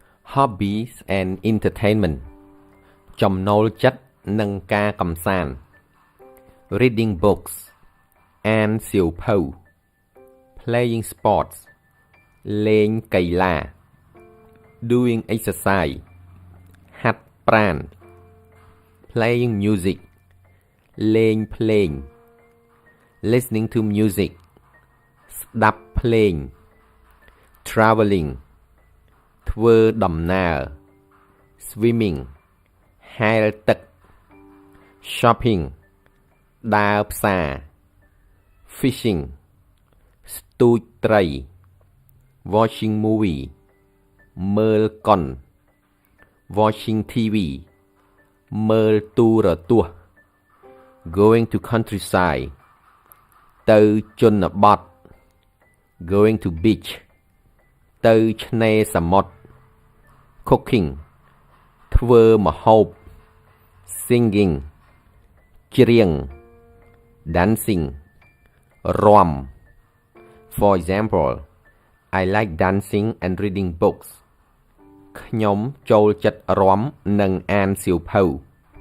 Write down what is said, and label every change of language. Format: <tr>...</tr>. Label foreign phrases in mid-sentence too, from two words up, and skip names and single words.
<en>Hobbies and entertainment</en> <km>ចំណូលចិត្តនិងការកម្សាន្ត</km> <en>Reading books</en> <km>អានសៀវភៅ</km> <en>Playing sports</en> <km>លេងកីឡា</km> <en>Doing exercise ហាត់</en> <km>ប្រាណ</km> <en>Playing music</en> <km>លេងភ្លេង</km> <en>Listening to music</en> <km>ស្ដាប់ភ្លេង Traveling ធ្វើដំណើរ Swimming ហែលទឹក Shopping ដើរផ្សារ Fishing ស្ទូចត្រី</km> <en>Watching movie</en> <km>មើ លកុន</km> <en>Watching TV</en> <km>មើលទូរទ</km> <en>ស្សន៍ Going to countryside</en> <km>ទៅជនបទ</km> <en>Going to beach</en> <km>ទៅឆ្នេរសមុទ្រ</km> <en>Cooking</en> <km>ធ្វើម្ហូប</km> <en>Singing ច្រៀង Dancing រាំ For example, I like dancing and reading books.</en> <km>ខ្ញុំចូលចិត្តរាំនិងអានសៀវភៅ</km>